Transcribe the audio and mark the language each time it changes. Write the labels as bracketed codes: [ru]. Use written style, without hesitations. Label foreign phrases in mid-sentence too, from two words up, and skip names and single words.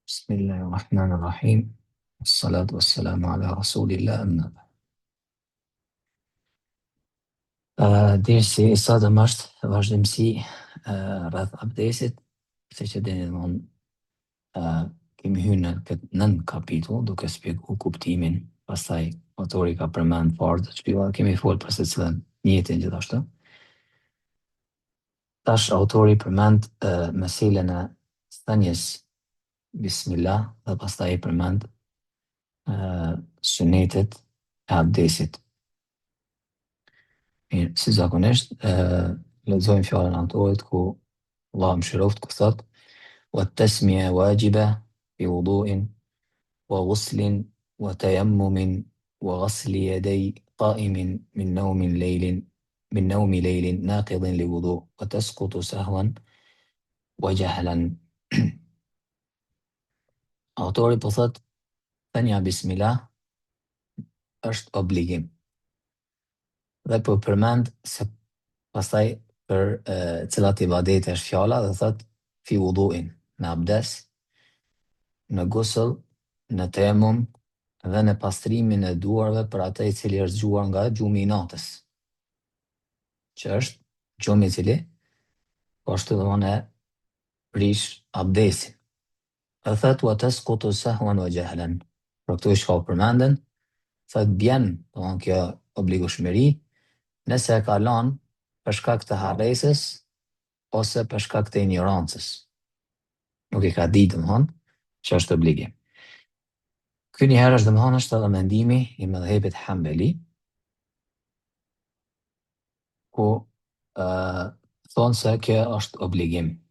[ar] بسم الله الرحمن الرحيم الصلاة والسلام على رسول الله أما بعد. [sq] Dersi i sotëm është vazhdimsi rreth abdesit, se që dini domthon kemi hyrë në këtë nën kapitull duke shpjeguar kuptimin, pastaj autori ka përmend fare të shpjegova, kemi folur për secilën mjetin gjithashtu. Tash autori përmend meselën e thënies Bismillah dhe pastaj i përmend sunetet e abdesit. Mirë, si zakonisht, lexojmë fjalën e autorit ku Allah mëshiroft ku thot [ar] والتسمية واجبة بوضوء وغسل وتيمم وغسل يدي قائم من نوم ليل ناقض لوضوء وتسقط سهوا وجهلا. [sq] Autori po thot thënia Bismillah është obligim. Dhe po përmend se pastaj për cilat ibadete është fjala dhe thot [ar] في وضوء, [sq] në abdes, në gusl, në temum dhe në pastrimin e duarve për atë i cili është zgjuar nga gjumi i natës, që është gjumi i cili po ashtu domthonë e prish abdesin. Dhe thot [ar] وتسقط سهوا وجهلا. [sq] Për këtu i shka përmenden, thot bjen domthonë kjo obligueshmëri nëse e ka lanë për shkak të harresës ose për shkak të ignorancës. Nuk i ka ditë domthonë që është obligim. Ky njëherë është domthonë është edhe mendimi i mëdhëbit Hambeli, ku thonë se kjo është obligim.